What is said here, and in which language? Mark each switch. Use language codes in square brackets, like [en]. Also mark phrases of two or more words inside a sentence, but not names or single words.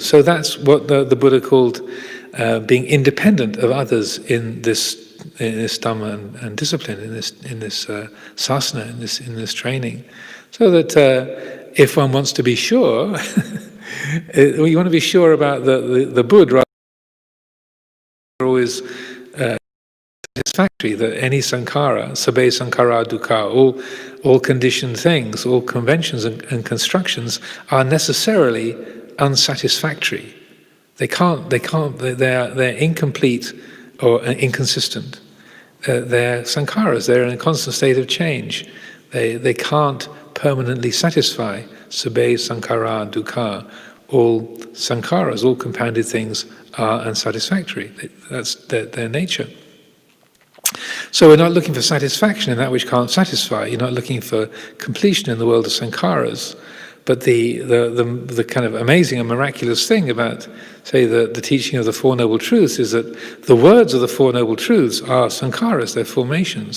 [en] So that's what the Buddha called being independent of others in this Dhamma and discipline, in this sasana, in this training. So that if one wants to be sure, you want to be sure about the Buddha, rather than always satisfactory, that any sankhara, [pi] sabbe sankhara dukkha, [en] all conditioned things, all conventions and constructions are necessarily unsatisfactory. They're incomplete or inconsistent. They're sankharas, they're in a constant state of change. They can't permanently satisfy. [pi] Sabbe sankhara dukkha. [en] All sankharas, all compounded things are unsatisfactory. That's their nature. So we're not looking for satisfaction in that which can't satisfy. You're not looking for completion in the world of sankharas. But the kind of amazing and miraculous thing about, say, the teaching of the Four Noble Truths is that the words of the Four Noble Truths are sankharas, they're formations.